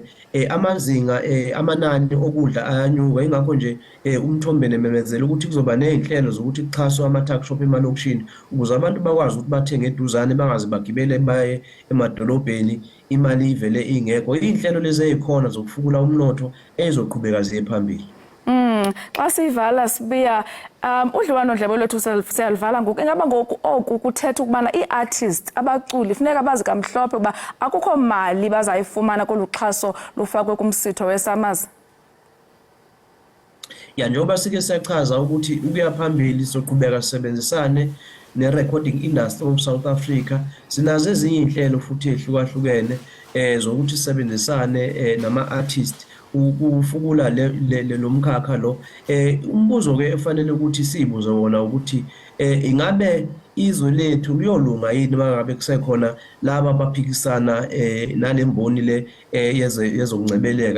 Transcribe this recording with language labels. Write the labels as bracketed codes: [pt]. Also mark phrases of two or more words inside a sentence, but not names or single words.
[zu] Amazinga amanani okudla ayanyuka, ingakho nje umthombeni ememezela ukuthi kuzoba ney'nhlelo zokuthi kuxhaswe ama-tuck shop emalokishini ukuze abantu bakwazi ukuthi bathenge eduzane, bangaze bagibele baye emadolobheni imali ivele ingekho. Iy'nhlelo lezi ey'khona zokufukula umnotho ezizoqhubeka ziye phambili. [xh] Xa sivala sibuya udliwano-ndlebe lwethu siyalivala ngoku. Ingaba ngoku oku kuthetha ukubana ii-artist abaculi funeka bazi kamhlophe ukuba akukho mali bazayifumana kolu xhaso lufakwe kumsitho we-SAMAS? [zu] Njengoba sike siyachaza ukuthi ukuya phambili soqhubeka sisebenzisane ne-recording industry of South Africa. Sinazo ezinye iy'nhlelo futhi ehlukahlukene zokuthi sisebenzisane nama-artist ukufukula lo mkhakha lo. Umbuzo-ke efanele ukuthi sibuze wona ukuthi ingabe izwe lethu liyolunga yini mangabe kusekhona laba abaphikisana nale mboni le yezokungcebeleka?